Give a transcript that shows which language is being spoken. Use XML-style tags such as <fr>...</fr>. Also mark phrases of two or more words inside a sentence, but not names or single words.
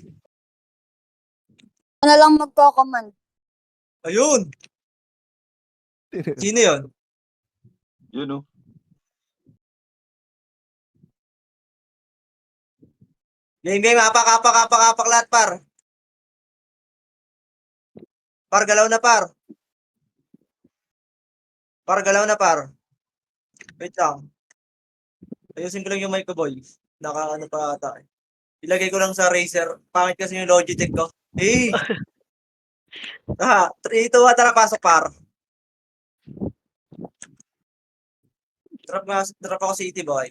<tl>Ako na lang magko-command. Ayun! Sino yun? Yun, oh. Game, apak lahat, par. Par, galaw na, par. Par, galaw na, par. Wait lang. Ayusin ko lang yung mic ko, boy. Naka-ano pa ata eh. Ilagay ko lang sa Razer. Pangit kasi yung Logitech ko. Eh! 3, 2, 1, tara, pasok, par. Drop ako City, boy.</tl>